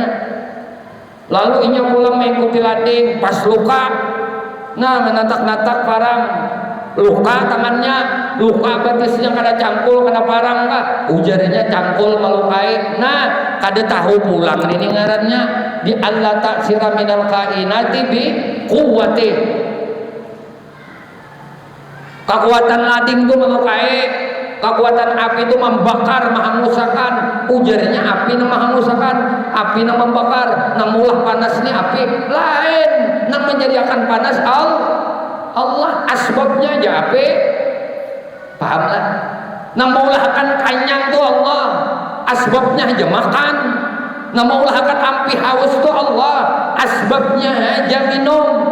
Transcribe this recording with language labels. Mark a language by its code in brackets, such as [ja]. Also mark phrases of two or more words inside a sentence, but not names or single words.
[bjn] Lalu inya pulang mengikuti lading pas luka, nah menatak-natak parang, luka tangannya, luka batisnya kada cangkul kada parang kah? Ujarnya cangkul melukai. Nah kada tahu pulang ini ngarannya di [ar] الله تأثير من الكائنات بقوة. [bjn] Kekuatan lading itu melukai, kekuatan api itu membakar, menghanguskan. Ujarnya api yang menghanguskan, api yang membakar, nang mulah panas ini api lain, nang menjadikan panas Allah. Asbabnya aja api, pahamlah. Nang maulahkan kanyang itu Allah, asbabnya aja makan. Nang maulahkan ampi haus itu Allah, asbabnya aja minum.